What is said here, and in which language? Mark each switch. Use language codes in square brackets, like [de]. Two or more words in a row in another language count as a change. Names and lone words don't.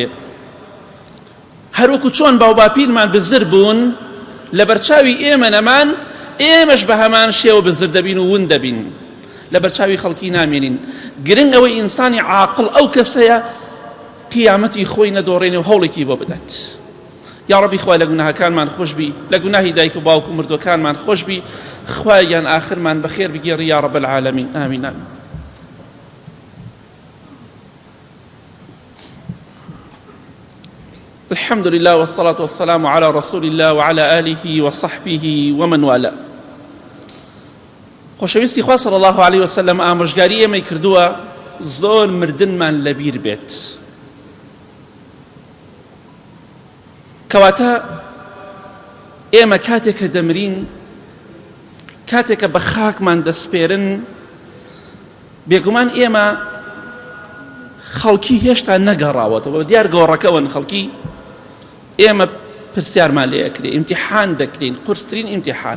[ckb] هەروەکو چۆن باو باپیرمان بزر بوون، لە بەرچاوی ئێمە نەمان، ئێمەش بە هەمان شێوە بزر دەبین و ون دەبین، لە بەرچاوی خەڵکی نامێنین. گرنگ ئەوەی ئینسانی عاقڵ ئەو کەسەیە قیامەتی خۆی نەدۆڕێنێ و هەوڵێکی بۆ بدات. یا ربی خوای لە گوناهەکانمان خۆش بی، لە گوناهی دایک و باوک و مردوەکانمان خۆش بی، خوایان ئاخرمان بەخێر بگێڕی [ar] یا رب العالمین. [ckb] ئامین ئامین. [ar] الحمد لله والصلاة والسلام على رسول الله وعلى آله وصحبه ومن والاه. [ckb] خۆشەویستی خوا [ar] صلی الله عليه وسلم [ckb] ئامۆژگاری ئێمەی کردووە زۆر مردنمان لەبیر بێت. کەواتە ئێمە کاتێک کە دەمرین، کاتێک کە بە خاکمان دەسپێرن، بێگومان ئێمە خەڵکی هێشتا نەگەڕاوەتەوە، دیار گۆڕەکەون خەڵکی، ئێمە پرسیارمان لێ ئەکرێ، ئیمتیحان دەکرین، قورسترین ئیمتیحان.